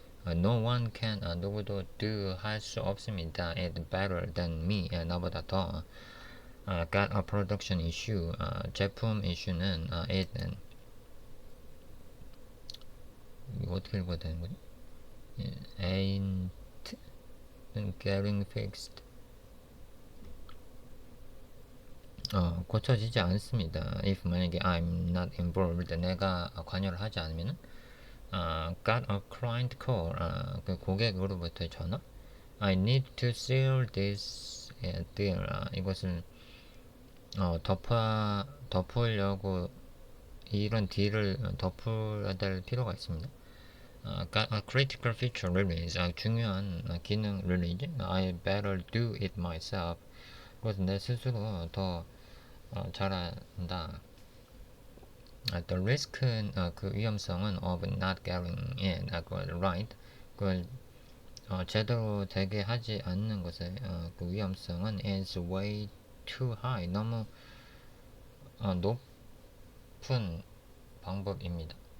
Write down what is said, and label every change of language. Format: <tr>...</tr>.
<en>No one can,</en> <ko>누구도 할 수 없습니다.</ko> <en>It better than me,</en> <ko>나보다 더.</ko> <en>Got a production issue,</en> <ko>제품 이슈는</ko> <en>it,</en> <ko>이거 어떻게 읽어야 되는 거지?</ko> <en>ain't getting fixed,</en> <ko>고쳐지지 않습니다.</ko> <en>If</en> <ko>만약에</ko> <en>I'm not involved,</en> <ko>내가 관여를 하지 않으면은.</ko> <en>Got a client call,</en> <ko>그 고객으로부터의 전화.</ko> <en>I need to seal this deal,</en> <ko>이것을 덮으려고 이런 딜을 덮어야 될 필요가 있습니다.</ko> <en>Got a critical feature release,</en> <ko>중요한 기능</ko> <en>release. I better do it myself,</en> <ko>그것은 내 스스로 더 잘한다.</ko> <en>The risk</en> <ko>는 그 위험성은</ko> <en>of not getting it right,</en> <ko>그걸 제대로 되게 하지 않는 것의 그 위험성은</ko> <en>is way too high,</en> <ko>너무 높은 방법입니다.</ko>